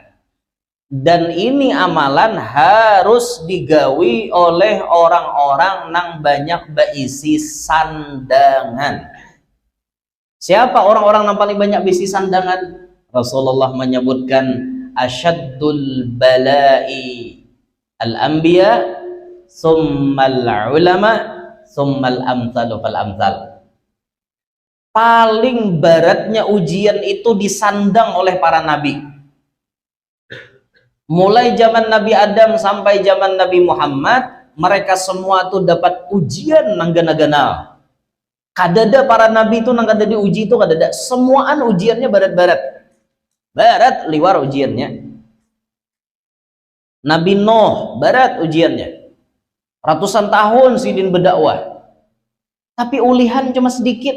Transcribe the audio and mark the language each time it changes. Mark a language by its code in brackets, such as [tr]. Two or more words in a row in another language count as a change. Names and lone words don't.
[bjn] Dan ini amalan harus digawi oleh orang-orang nang banyak berisi sandangan. Siapa orang-orang yang paling banyak bisi sandangan? [ar] Rasulullah menyebutkan أشد البلاء الأنبياء ثم العلماء ثم الأمثل فالأمثل. [id] Paling beratnya ujian itu disandang oleh para nabi. [bjn] Mulai zaman Nabi Adam sampai zaman Nabi Muhammad, mereka semua tuh dapat ujian nanggana-gana. Kadada para nabi itu nang kada diuji itu kadada, semuaan ujiannya barat-barat. Barat liwar ujiannya. Nabi Nuh barat ujiannya. Ratusan tahun sidin berdakwah. Tapi ulihan cuma sedikit.